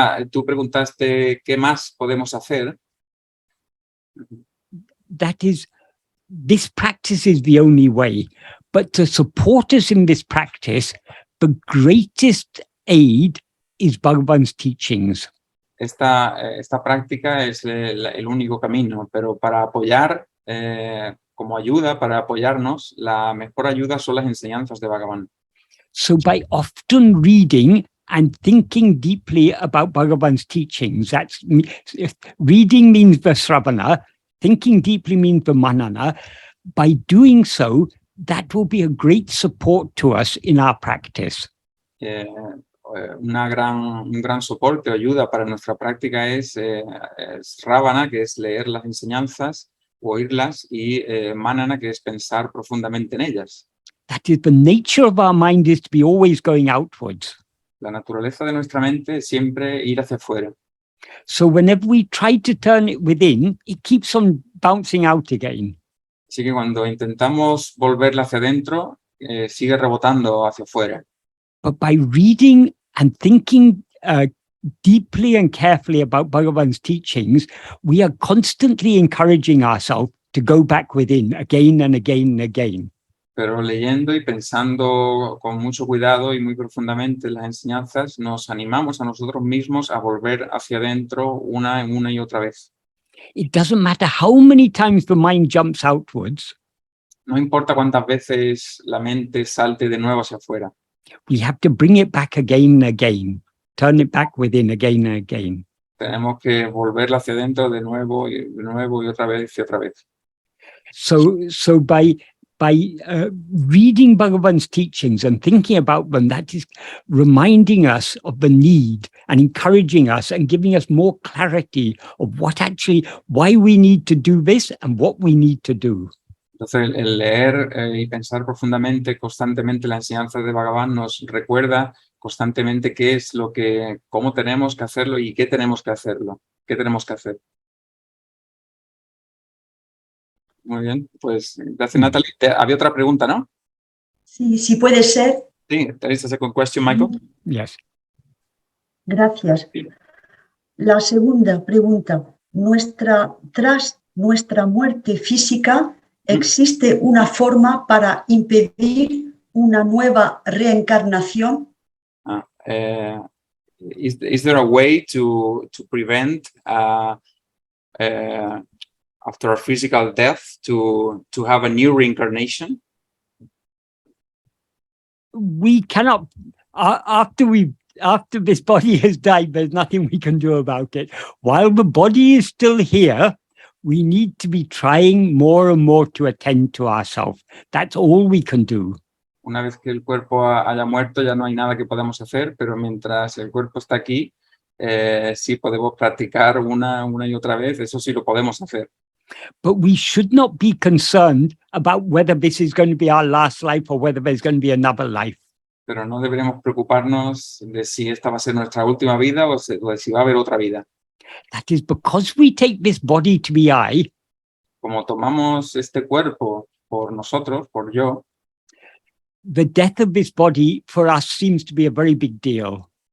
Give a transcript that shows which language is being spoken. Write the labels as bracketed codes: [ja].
[es] Tú preguntaste qué más podemos hacer. [en] That is, this practice is the only way. But to support us in this practice, the greatest aid is Bhagavan's teachings. [es] Esta práctica es el único camino, pero para apoyar, como ayuda, para apoyarnos, la mejor ayuda son las enseñanzas de Bhagavan. [en] So by often reading and thinking deeply about Bhagavan's teachings, that's reading means the sravana, thinking deeply means the manana. By doing so, that will be a great support to us in our practice. [es] un gran soporte o ayuda para nuestra práctica es Ravana, que es leer las enseñanzas, o oírlas, y Manana, que es pensar profundamente en ellas. [en] That is, the nature of our mind is to be always going outwards. [es] La naturaleza de nuestra mente es siempre ir hacia afuera. [en] So whenever we try to turn it within, it keeps on bouncing out again. [es] Así que cuando intentamos volverla hacia adentro, sigue rebotando hacia afuera. [en] But by reading and thinking deeply and carefully about Bhagavan's teachings, we are constantly encouraging ourselves to go back within again and again and again. [es] Pero leyendo y pensando con mucho cuidado y muy profundamente las enseñanzas, nos animamos a nosotros mismos a volver hacia adentro una y otra vez. [en] It doesn't matter how many times the mind jumps outwards, [es] No importa cuántas veces la mente salte de nuevo hacia afuera. [en] we have to bring it back again and again, turn it back within again and again. [es] Tenemos que volverla hacia adentro de nuevo y otra vez y otra vez. [en] So by reading Bhagavan's teachings and thinking about them, that is reminding us of the need and encouraging us and giving us more clarity of why we need to do this and what we need to do. [es] Entonces, el leer y pensar profundamente, constantemente la enseñanza de Bhagavan nos recuerda constantemente cómo tenemos que hacerlo y qué tenemos que hacerlo, qué tenemos que hacer. Muy bien, pues gracias, Natalie. Había otra pregunta, ¿no? Sí, sí puede ser. [en] Sí, there is a second question, Michael. Yes. [es] Gracias. Sí. La segunda pregunta. Tras nuestra muerte física, ¿existe una forma para impedir una nueva reencarnación? [en] Is there a way to prevent after a physical death to have a new reincarnation? We cannot, after this body has died, there's nothing we can do about it. While the body is still here, we need to be trying more and more to attend to ourselves. That's all we can do. [es] Una vez que el cuerpo haya muerto, ya no hay nada que podamos hacer, pero mientras el cuerpo está aquí, sí podemos practicar una y otra vez, eso sí lo podemos hacer. [en] But we should not be concerned about whether this is going to be our last life or whether there's going to be another life. [es] Pero no deberíamos preocuparnos de si esta va a ser nuestra última vida o de si va a haber otra vida. [en] That is because we take this body to be I, [es] Como tomamos este cuerpo por nosotros, por yo, [en] the death of this body for us seems to be a very big deal.